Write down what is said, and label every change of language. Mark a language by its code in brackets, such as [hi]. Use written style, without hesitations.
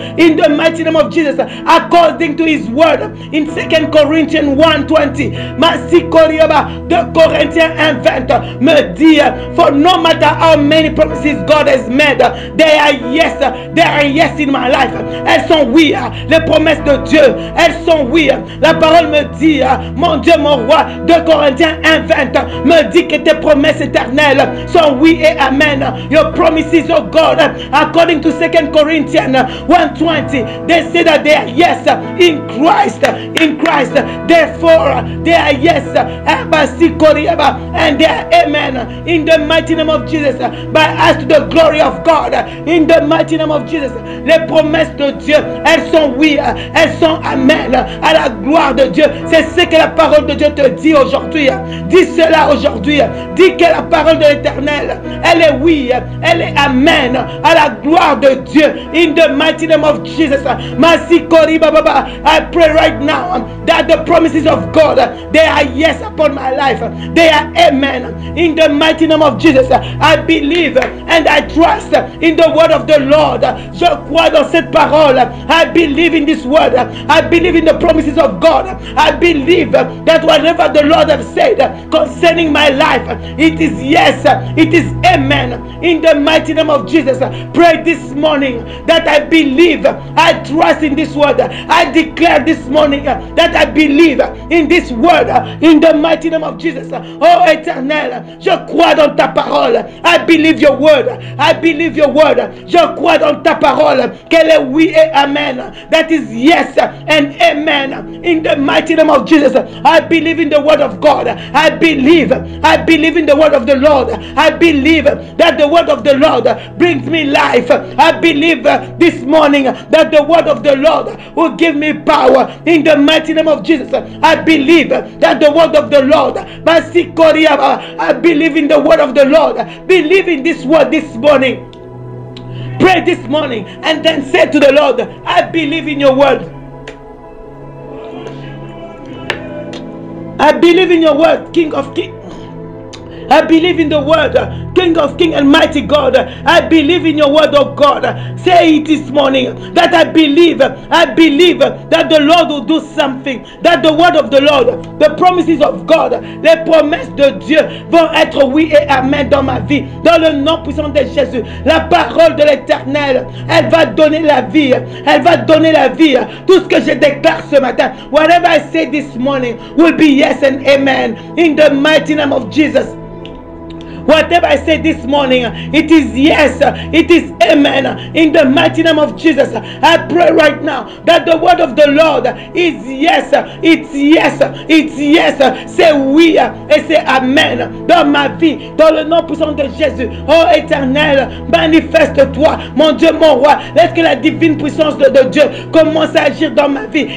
[en] In the mighty name of Jesus, according to his word in 2 Corinthians 1:20, [fr] 2 Corinthiens 1:20 me dit, [en] for no matter how many promises God has made, they are yes in my life. [fr] Elles sont oui, les promesses de Dieu, elles sont oui. La parole me dit, mon Dieu, mon roi, 2 Corinthiens 1:20 me dit que tes promesses éternelles sont oui et amen. [en] Your promises, oh God, according to 2 Corinthians 1:20, they say that they are yes in Christ. Therefore they are yes and they are amen in the mighty name of Jesus, by us to the glory of God, in the mighty name of Jesus. [fr] Les promesses de Dieu, elles sont oui, elles sont amen à la gloire de Dieu. C'est ce que la parole de Dieu te dit aujourd'hui. Dis cela aujourd'hui. Dis que la parole de l'Éternel, elle est oui, elle est amen à la gloire de Dieu. [en] In the mighty name of Jesus. I pray right now that the promises of God, they are yes upon my life. They are amen. In the mighty name of Jesus. I believe and I trust in the word of the Lord. Je crois dans cette parole. I believe in this word. I believe in the promises of God. I believe that whatever the Lord has said concerning my life, it is yes, it is amen. In the mighty name of Jesus, pray this morning that I believe, I trust in this word. I declare this morning that I believe in this word. In the mighty name of Jesus. [fr] Oh Éternel, je crois dans ta parole. [en] I believe your word. I believe your word. [fr] Je crois dans ta parole qu'elle est oui et amen. [en] That is yes and amen. In the mighty name of Jesus, I believe in the word of God. I believe in the word of the Lord. I believe that the word of the Lord brings me life. I believe this morning that the word of the Lord will give me power in the mighty name of Jesus. I believe that the word of the Lord, I believe in the word of the Lord. Believe in this word this morning. Pray this morning and then say to the Lord, I believe in your word. I believe in your word, King of Kings. I believe in the word, King of Kings and mighty God. I believe in your word, oh God. Say it this morning that I believe that the Lord will do something. That the word of the Lord, the promises of God, [fr] les promesses de Dieu vont être oui et amen dans ma vie. Dans le nom puissant de Jésus, la parole de l'Éternel, elle va donner la vie. Elle va donner la vie. Tout ce que je déclare ce matin, [en] whatever I say this morning will be yes and amen. In the mighty name of Jesus. Whatever I say this morning, it is yes, it is amen. In the mighty name of Jesus, I pray right now that the word of the Lord is yes, it's yes, it's yes. [fr] C'est oui et c'est amen dans ma vie, dans le nom puissant de Jésus. Oh Éternel, manifeste-toi, mon Dieu, mon roi. Laisse que la divine puissance de Dieu commence à agir dans ma vie.